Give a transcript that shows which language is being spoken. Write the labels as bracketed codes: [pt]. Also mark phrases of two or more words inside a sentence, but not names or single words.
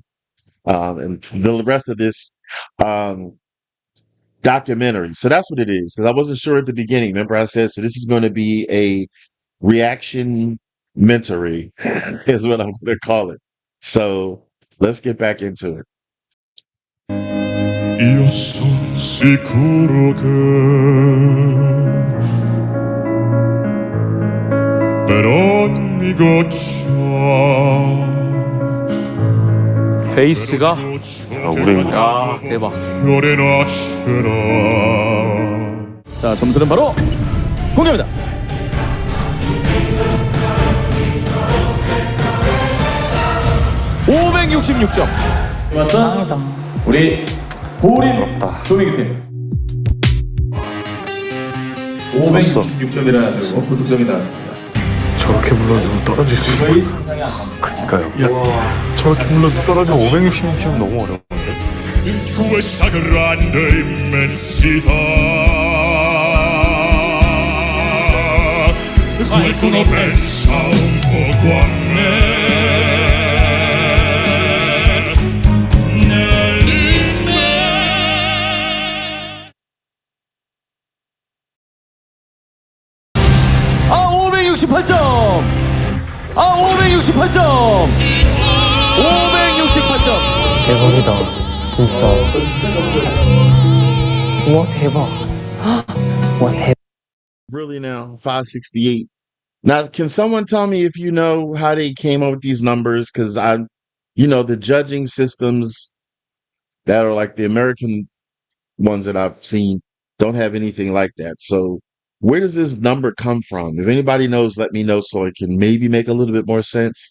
[en] And the rest of this documentary. So that's what it is. Because I wasn't sure at the beginning. Remember I said, so this is going to be a reaction mentory is what I'm going to call it. So let's get back into it. [it] Io son sicuro che per ogni goccia [ko] 베이스가 아, 대박. 자, 점수는 바로 공개합니다. (566점) 맞어? 우리 보린 조민규 팀 566점이라 아주 고득점이 나왔습니다. 저렇게 불러도 떨어질 수 있어요. 그러니까요. 저렇게 불러도 떨어져 566점 너무 어려운데. [it] Questa grande immensità qualcuno pensa un poco a me [ko] 아 568점 568점 568점 대박이다. 진짜. 와 대박. 와 대박. [en] Really now, 568. Now, can someone tell me if you know how they came up with these numbers? Because the judging systems that are like the American ones that I've seen don't have anything like that. So where does this number come from? If anybody knows, let me know so it can maybe make a little bit more sense.